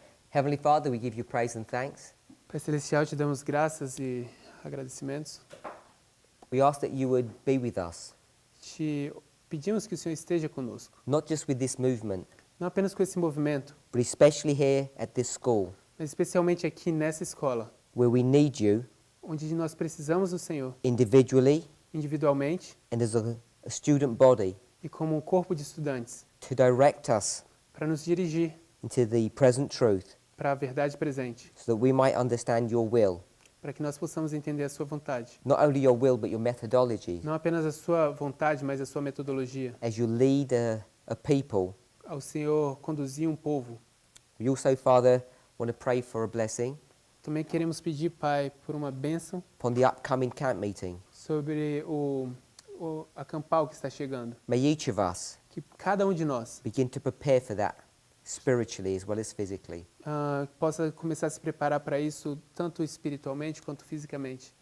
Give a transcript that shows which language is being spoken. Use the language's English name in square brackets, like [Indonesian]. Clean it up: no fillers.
[English] Heavenly Father, we give you praise and thanks. [Portuguese] Pai Celestial, te damos graças e agradecimentos. [English] We ask that you would be with us, [Portuguese] Te pedimos que o Senhor esteja conosco, [English] not just with this movement, [Portuguese] não apenas com esse movimento, [English] but especially here at this school, [Portuguese] mas especialmente aqui nessa escola, [English] where we need you [Portuguese] onde nós precisamos do Senhor, [English] individually [Portuguese] individualmente [English] and as a student body, [Portuguese] e como um corpo de estudantes, [English] to direct us [Portuguese] para nos dirigir [English] into the present truth, [Portuguese] para a verdade presente, [English] so that we might understand your will, [Portuguese] para que nós possamos entender a sua vontade. [English] not only your will, but your methodology, [Portuguese] Não apenas a sua vontade, mas a sua metodologia. [English] as you lead a people. [Portuguese] Ao Senhor conduzir um povo. [English] We also, Father, want to pray for a blessing [Portuguese] Também queremos pedir, Pai, por uma bênção [English] upon the upcoming camp meeting. [Portuguese] sobre o acampal que está chegando. [English] May each of us [Portuguese] Que cada um de nós [English] begin to prepare for that, spiritually as well as physically. [Portuguese] Possa começar a se preparar para isso, tanto espiritualmente quanto fisicamente.